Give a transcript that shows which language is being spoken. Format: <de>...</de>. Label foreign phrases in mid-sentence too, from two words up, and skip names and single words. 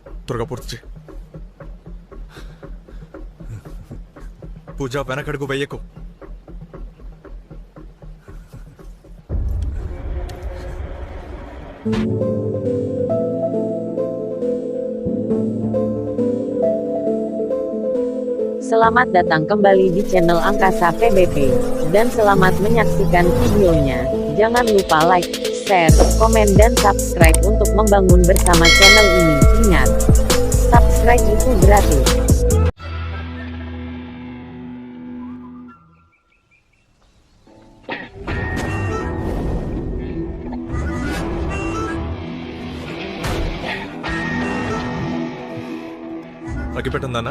<te>త్వరగా పూర్తి చేయి. పూజ వెనకడుగు వెయ్యకు.</te> <id>Selamat datang kembali di channel Angkasa PBP, dan selamat menyaksikan videonya. Jangan lupa like, share, komen dan subscribe untuk membangun bersama channel ini. Ingat, subscribe itu gratis.</id> <te>అగ్గిపెట్టుందన్నా?</te>